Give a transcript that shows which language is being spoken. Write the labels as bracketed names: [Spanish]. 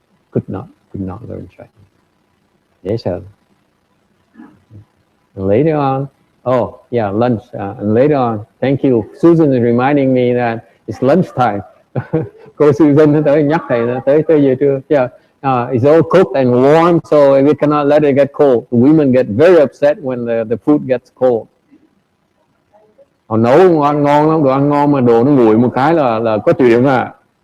[English] Could not learn Chinese. [Vietnamese] Dễ sợ. [English] And later on, oh yeah, lunch. And later on, thank you. Susan is reminding me that it's lunch time. [Vietnamese] Cô Susan nó tới nhắc thầy tới giờ trưa. [English] Yeah, it's all cooked and warm, so we cannot let it get cold. The women get very upset when the food gets cold. [Vietnamese] Họ nấu ăn ngon lắm, đồ ăn ngon mà đồ nó nguội một cái là có chuyện à.